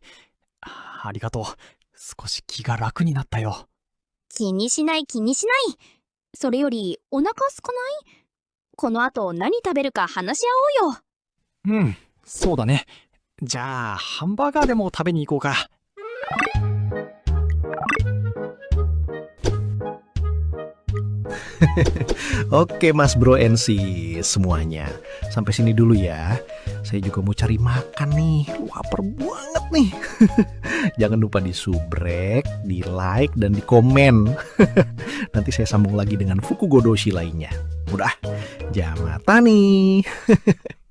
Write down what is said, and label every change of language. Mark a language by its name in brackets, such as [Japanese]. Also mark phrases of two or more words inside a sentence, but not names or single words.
[Japanese] ありがとう。少し気が楽になったよ。気にしない気にしない。それよりお腹空かない？この後何食べるか話し合おうよ。うん、そうだね。じゃあ、ハンバーガーでも食べに行こうか。 [Indonesian] Oke Mas Bro NC semuanya, sampai sini dulu ya. Saya juga mau cari makan nih, lapar banget nih. Jangan lupa di subrek, di like, dan di komen. Nanti saya sambung lagi dengan fuku doshi lainnya. Udah, jamata nih.